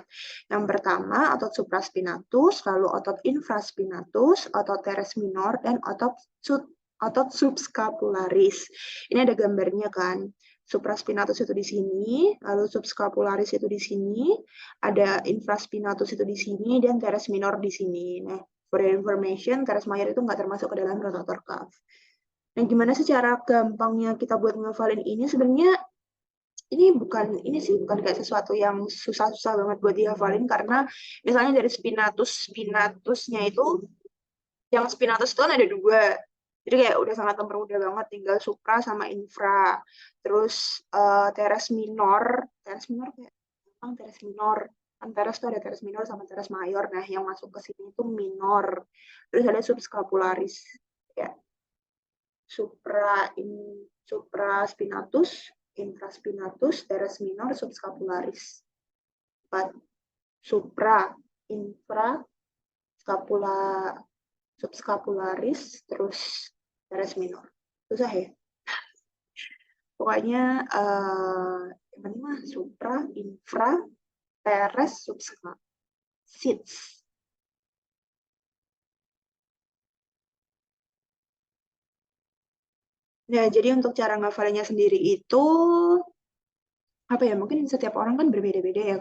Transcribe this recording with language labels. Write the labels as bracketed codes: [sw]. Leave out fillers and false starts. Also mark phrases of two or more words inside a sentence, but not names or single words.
[id] Yang pertama, otot supraspinatus, lalu otot infraspinatus, otot teres minor, dan otot subscapularis. Ini ada gambarnya kan. Supraspinatus itu di sini, lalu subscapularis itu di sini, ada infraspinatus itu di sini, dan teres minor di sini. Nah, [en] for your information, [id] teres minor itu nggak termasuk ke dalam [en] rotator cuff. [id] Nah, gimana sih cara gampangnya kita buat ngafalin ini? Sebenarnya ini bukan kayak sesuatu yang susah-susah banget buat dihafalin karena misalnya dari spinatusnya itu yang spinatus itu kan ada 2. Jadi kayak udah sangat mempermudah banget, tinggal supra sama infra. Terus teres minor kayak teres minor. Kan teres tuh ada teres minor sama teres mayor. Nah, yang masuk ke sini itu minor. Terus ada subscapularis. Ya, supra in supraspinatus, infraspinatus, teres minor, subscapularis. 4. Supra, infra, scapula, subscapularis, terus teres minor. Susah ya? Pokoknya yang penting mah supra, infra, teres, subscapularis. Nah, jadi untuk cara ngafalinnya sendiri itu apa ya, mungkin setiap orang kan berbeda-beda ya.